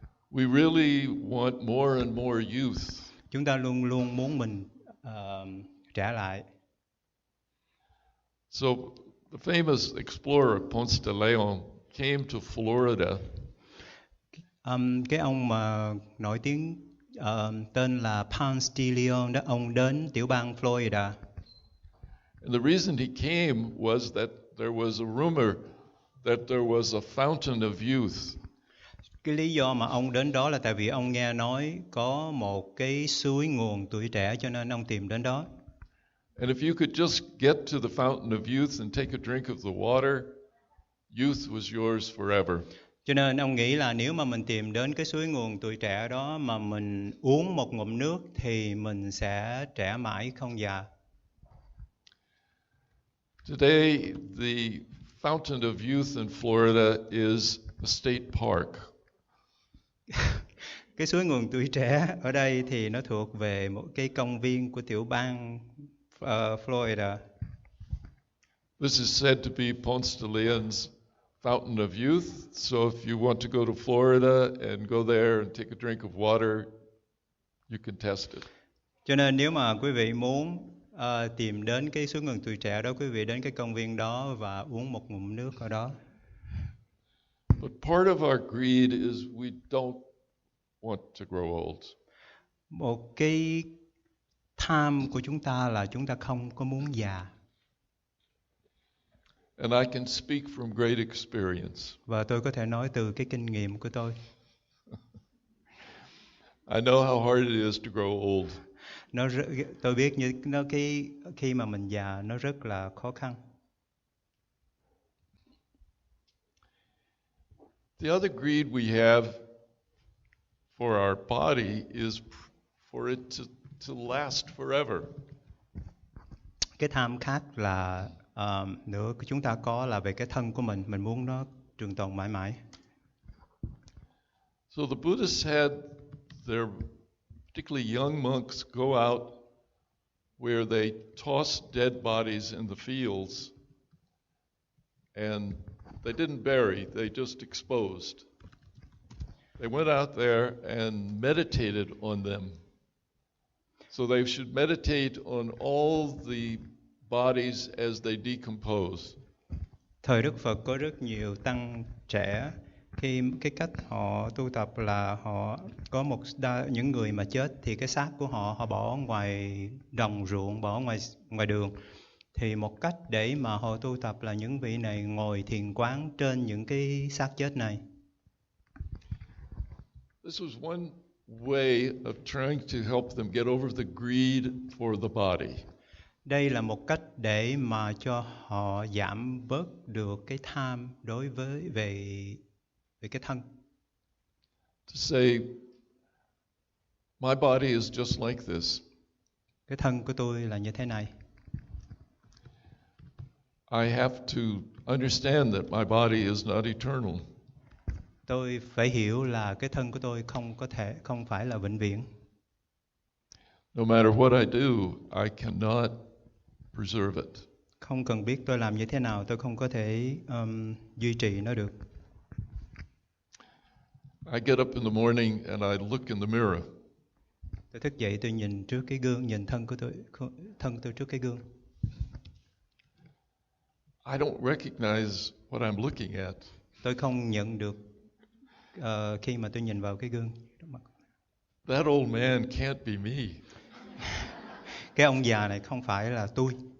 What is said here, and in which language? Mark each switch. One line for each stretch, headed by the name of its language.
English: We really want more and more youth.
Vietnamese: Chúng ta luôn luôn muốn mình trẻ lại.
English: So the famous explorer Ponce de Leon came to Florida.
Vietnamese: Cái ông mà nổi tiếng tên là Ponce de Leon đó, ông đến tiểu bang Florida.
English: And the reason he came was that there was a rumor that there was a fountain of youth.
Vietnamese: Cái lý do mà ông đến đó là tại vì ông nghe nói có một cái suối nguồn tuổi trẻ, cho nên ông tìm đến đó.
English: And if you could just get to the fountain of youth and take a drink of the water, youth was yours forever.
Vietnamese: Cho nên ông nghĩ là nếu mà mình tìm đến cái suối nguồn tuổi trẻ đó mà mình uống một ngụm nước thì mình sẽ trẻ mãi không già.
English: Today, the fountain of youth in Florida is a state park.
Vietnamese: Cái suối nguồn tuổi trẻ ở đây thì nó thuộc về một cái công viên của tiểu bang Florida.
English: This is said to be Ponce de Leon's fountain of youth. So if you want to go to Florida and go there and take a drink of water, you can test it.
Vietnamese: Cho nên nếu mà quý vị muốn tìm đến cái suối nguồn tuổi trẻ đó, quý vị đến cái công viên đó và uống một ngụm nước ở đó.
English: But part of our greed is we don't want to grow old.
Vietnamese: Một cái tham của chúng ta là chúng ta không có muốn già.
English: And I can speak from great experience.
Vietnamese: Và tôi có thể nói từ cái kinh nghiệm của tôi.
English: I know how hard it is to grow old.
Vietnamese: Tôi biết khi mà mình già nó rất là khó khăn.
English: The other greed we have for our body is for it to last forever.
Vietnamese: Cái tham khác là nữa chúng ta có là về cái thân của mình muốn nó trường tồn mãi mãi.
English: So the Buddhists had their particularly young monks go out where they tossed dead bodies in the fields, and they didn't bury, they just exposed. They went out there and meditated on them. So they should meditate on all the bodies as they decompose.
Vietnamese: Thời Đức Phật có rất nhiều tăng trẻ, khi cái cách họ tu tập là họ có những người mà chết thì cái xác của họ bỏ ngoài đồng ruộng, bỏ ngoài đường. Thì một cách để mà họ tu tập là những vị này ngồi thiền quán trên những cái xác chết này.
English: This was one way of trying to help them get over the greed for the body.
Vietnamese: Đây là một cách để mà cho họ giảm bớt được cái tham đối với về cái thân.
English: To say, my body is just like this.
Vietnamese: Cái thân của tôi là như thế này.
English: I have to understand that my body is not eternal.
Vietnamese: Tôi phải hiểu là cái thân của tôi không phải là vĩnh viễn.
English: No matter what I do, I cannot preserve it.
Vietnamese: Không cần biết tôi làm như thế nào, tôi không có thể duy trì nó được.
English: I get up in the morning and I look in the mirror.
Vietnamese: Tôi thức dậy, tôi nhìn trước cái gương, nhìn thân của tôi trước cái gương.
English: I don't recognize what I'm looking at.
Vietnamese: Tôi không nhận được khi mà tôi nhìn vào cái gương.
English: That old man can't be me.
Vietnamese: Cái ông già này không phải là tôi.